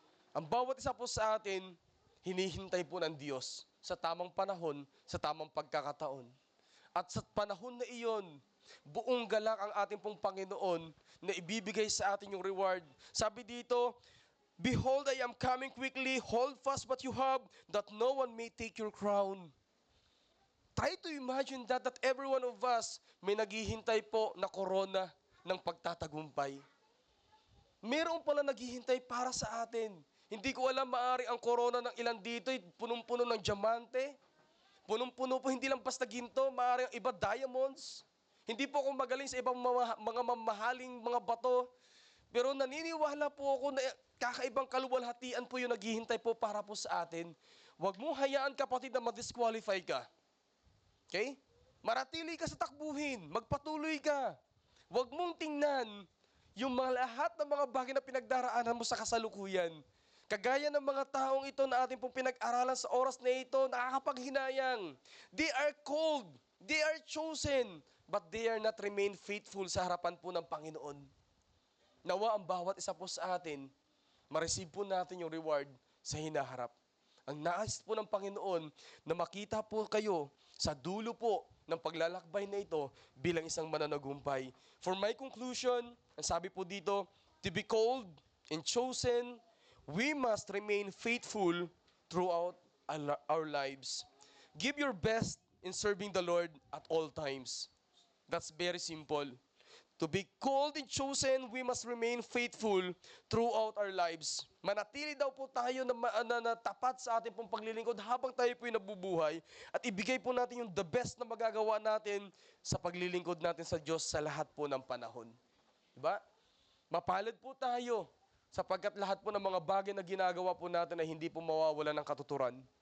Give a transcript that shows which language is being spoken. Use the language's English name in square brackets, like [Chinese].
[Filipino] Ang bawat isa po sa atin, hinihintay po ng Diyos sa tamang panahon, sa tamang pagkakataon. At sa panahon na iyon, buong galak ang ating pong Panginoon na ibibigay sa atin yung reward. Sabi dito, [English] "Behold, I am coming quickly. Hold fast what you have, that no one may take your crown." Try to imagine that every one of us [Filipino] may naghihintay po na korona ng pagtatagumpay. Meron pala naghihintay para sa atin. Hindi ko alam, maari ang corona ng ilan dito, punong-puno ng diamante. Punong-puno po, hindi lang basta ginto, maari ang iba diamonds. Hindi po ako magaling sa ibang mga mamahaling mga bato. Pero naniniwala po ako na kakaibang kaluwalhatian po yung naghihintay po para po sa atin. Huwag mo hayaan, kapatid, na ma-disqualify ka. Okay? Maratili ka sa takbuhin. Magpatuloy ka. Huwag mong tingnan yung mga lahat ng mga bagay na pinagdaraanan mo sa kasalukuyan. Kagaya ng mga taong ito na ating pong pinag-aralan sa oras na ito, nakakapaghinayang. [English] They are called, they are chosen, but they are not remain faithful [Filipino] sa harapan po ng Panginoon. Nawa ang bawat isa po sa atin, ma-receive po natin yung reward sa hinaharap. Ang nais po ng Panginoon na makita po kayo sa dulo po ng paglalakbay na ito bilang isang mananagumpay. [English] For my conclusion, [Filipino] ang sabi po dito, [English] to be called and chosen, we must remain faithful throughout our lives. Give your best in serving the Lord at all times. That's very simple. To be called and chosen, we must remain faithful throughout our lives. [Filipino] Manatili daw po tayo na tapat sa ating pong paglilingkod habang tayo po'y nabubuhay at ibigay po natin yung the best na magagawa natin sa paglilingkod natin sa Diyos sa lahat po ng panahon. Diba? Mapalad po tayo sapagkat lahat po ng mga bagay na ginagawa po natin ay hindi po mawawala ng katuturan.